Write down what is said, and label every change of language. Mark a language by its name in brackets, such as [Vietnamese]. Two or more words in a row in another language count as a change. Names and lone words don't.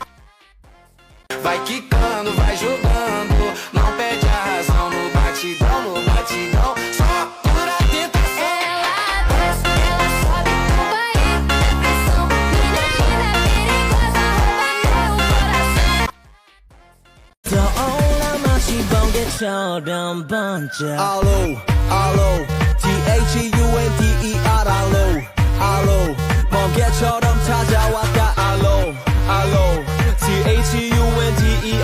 [Portuguese] Vai quicando, vai jogando. Não perde a razão no batidão, no batidão. Só por a tentação. Ela desce, ela sobe, rouba aí a pressão. Mina ainda perigosa, rouba meu coração. [Korean] 떠올라 마치 번개처럼 번져 알로 알로 THUNDER 알로 번개처럼 찾아왔다 알로 THUNDER 알로